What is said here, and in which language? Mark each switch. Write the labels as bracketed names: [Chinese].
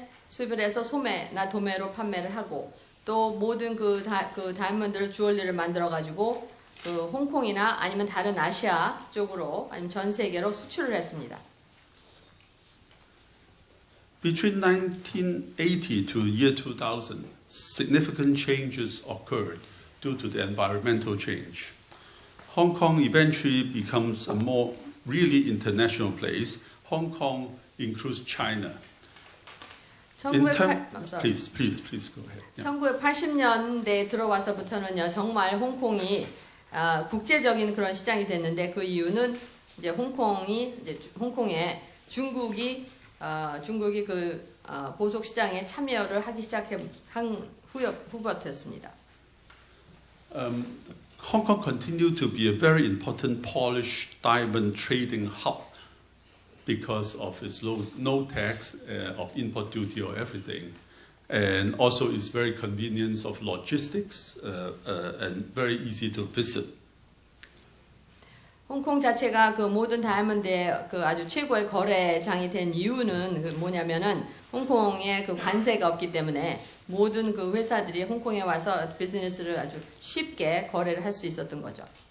[Korean] 수입을 해서 소매나 도매로 판매를 하고 또 모든 그 다이아몬드를 주얼리를 만들어 가지고 그 홍콩이나 아니면 다른 아시아 쪽으로 아니면 전 세계로 수출을 했습니다. [English] Between 1980 to year 2000, significant changes occurred due to the environmental change. Hong Kong eventually becomes a more really international place. Hong Kong includes China. Please go ahead. Yeah. [Korean] 1980년대에 들어와서부터는요, 정말 홍콩이 국제적인 그런 시장이 됐는데 그 이유는 이제 홍콩에 중국이 그 보석 시장에 참여를 하기 한 후부터였습니다. [English] Hong Kong continued to be a very important polished diamond trading hub because of its no tax of import duty or everything, and also its very convenience of logistics and very easy to visit. [Korean] 홍콩 자체가 그 모든 다이아몬드의 그 아주 최고의 거래장이 된 이유는 그 뭐냐면은 홍콩에 그 관세가 없기 때문에 모든 그 회사들이 홍콩에 와서 비즈니스를 아주 쉽게 거래를 할 수 있었던 거죠.